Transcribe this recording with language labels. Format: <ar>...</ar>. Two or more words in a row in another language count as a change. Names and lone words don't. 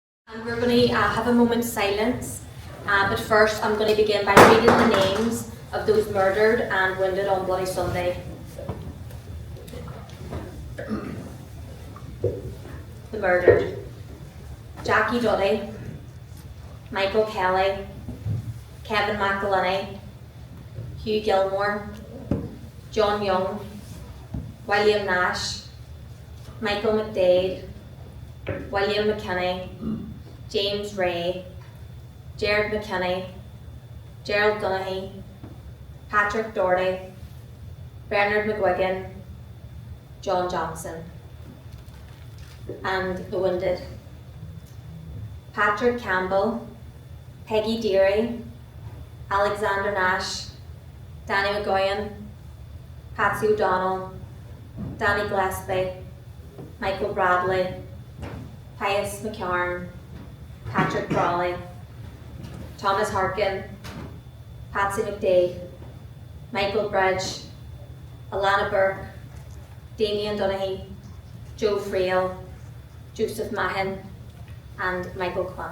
<en>And we're going to have a moment's silence, but first I'm going to begin by reading the names of those murdered and wounded on Bloody Sunday. The murdered: Jackie Duddy, Michael Kelly, Kevin McLaughlin, Hugh Gilmore, John Young, William Nash, Michael McDade, William McKinney, James Ray, Jared McKinney, Gerald Donaghy, Patrick Doherty, Bernard McGuigan, John Johnson. And the wounded: Patrick Campbell, Peggy Deary, Alexander Nash, Danny McGowan, Patsy O'Donnell, Danny Gillespie, Michael Bradley, Pius McCarn, Patrick Crawley, Thomas Harkin, Patsy McDade, Michael Bridge, Alana Burke, Damien Donaghy, Joe Frail, Joseph Mahin, and Michael Kwan.</en>